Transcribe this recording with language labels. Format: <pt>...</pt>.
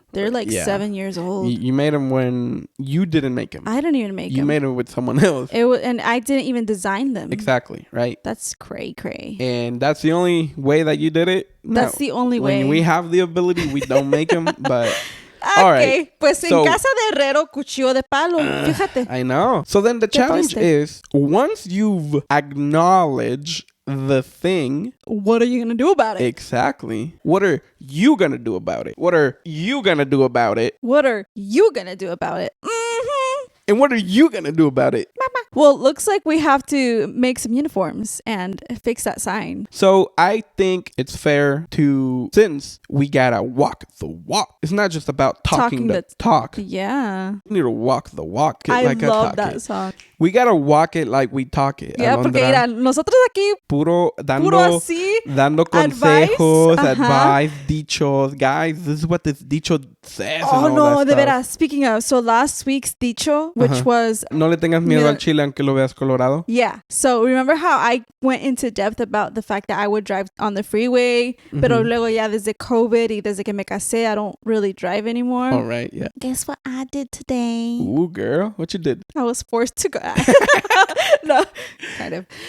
<en>They're like 7 years old. You made them when you didn't make them. I didn't even make them. You made them with someone else. It was, and I didn't even design them. Exactly, right? That's cray. And that's the only way that you did it? That's the only way. When we have the ability, we don't make them, but... Okay, all right.</en> <es>Pues en Casa De Herrero, Cuchillo De Palo. Fíjate.</es> <en>I know. So then the challenge is, once you've acknowledged the thing, what are you going to do about it? Exactly. What are you going to do about it? What are you going to do about it? What are you going to do about it? Mm-hmm. And what are you going to do about it? Well, it looks like we have to make some uniforms and fix that sign. So I think it's fair to, since we gotta walk the walk. It's not just about talking the talk. Yeah. We need to walk the walk. I love that song. We gotta walk it like we talk it. Yeah, Alondra.</en> <es>porque mira, nosotros aquí puro así, dando consejos, advice, dichos.</es> <en>Guys, this is what this dicho says.</en> <es>Oh, no, de veras.</es> <en>Speaking of, so last week's dicho, which was...</en> <es>No le tengas miedo al chile aunque lo veas colorado.</es> <en>Yeah. So remember how I went into depth about the fact that I would drive on the freeway,</en> <es>pero luego ya desde COVID y desde que me casé,</es> <en>I don't really drive anymore. All right, yeah. Guess what I did today? Ooh, girl. What you did? I was forced to go. No, kind of.</en>